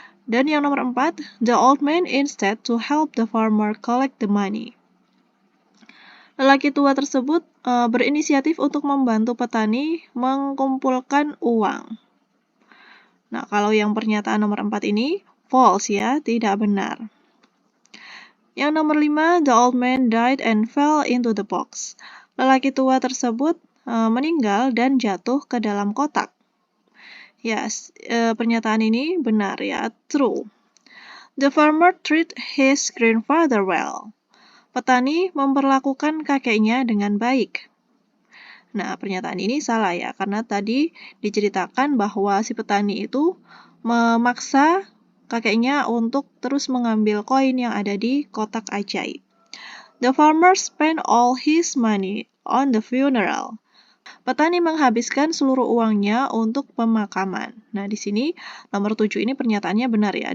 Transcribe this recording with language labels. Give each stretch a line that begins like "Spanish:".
Indonesian: Dan yang nomor 4,
English: the old man instead to help the farmer collect the money.
Indonesian: Lelaki tua tersebut berinisiatif untuk membantu petani mengumpulkan uang. Nah, kalau yang pernyataan nomor 4 ini false ya, tidak benar. Yang nomor 5,
English: the old man died and fell into the box.
Indonesian: Lelaki tua tersebut meninggal dan jatuh ke dalam kotak. Yes, pernyataan ini benar ya, true.
English: The farmer treat his grandfather well.
Indonesian: Petani memperlakukan kakeknya dengan baik. Nah, pernyataan ini salah ya, karena tadi diceritakan bahwa si petani itu memaksa kakeknya untuk terus mengambil koin yang ada di kotak ajaib.
English: The farmer spent all his money on the funeral.
Indonesian: Petani menghabiskan seluruh uangnya untuk pemakaman. Nah, di sini nomor 7 ini pernyataannya benar ya.